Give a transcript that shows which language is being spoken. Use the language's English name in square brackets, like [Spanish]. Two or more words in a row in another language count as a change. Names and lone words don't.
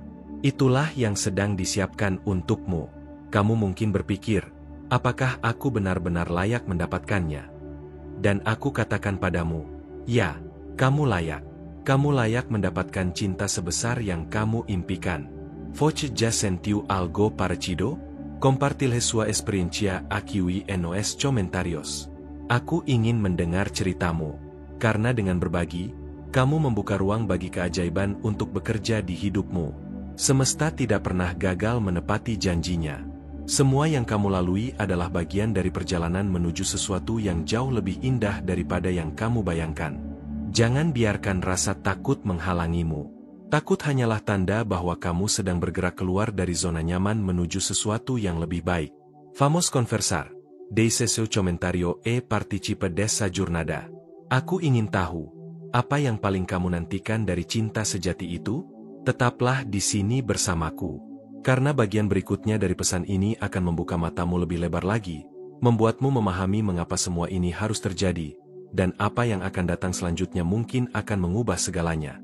[Indonesian] Itulah yang sedang disiapkan untukmu. Kamu mungkin berpikir, apakah aku benar-benar layak mendapatkannya? Dan aku katakan padamu, ya, kamu layak. Kamu layak mendapatkan cinta sebesar yang kamu impikan. [Portuguese] Voce já sentiu algo parecido? Compartilhe sua experiencia [Spanish] aquí en los comentarios. [Indonesian] Aku ingin mendengar ceritamu, karena dengan berbagi, kamu membuka ruang bagi keajaiban untuk bekerja di hidupmu. Semesta tidak pernah gagal menepati janjinya. Semua yang kamu lalui adalah bagian dari perjalanan menuju sesuatu yang jauh lebih indah daripada yang kamu bayangkan. Jangan biarkan rasa takut menghalangimu. Takut hanyalah tanda bahwa kamu sedang bergerak keluar dari zona nyaman menuju sesuatu yang lebih baik. [Portuguese] Vamos conversar. Deixe seu comentario e participe dessa jornada. [Indonesian] Aku ingin tahu, apa yang paling kamu nantikan dari cinta sejati itu? Tetaplah di sini bersamaku. Karena bagian berikutnya dari pesan ini akan membuka matamu lebih lebar lagi, membuatmu memahami mengapa semua ini harus terjadi, dan apa yang akan datang selanjutnya mungkin akan mengubah segalanya.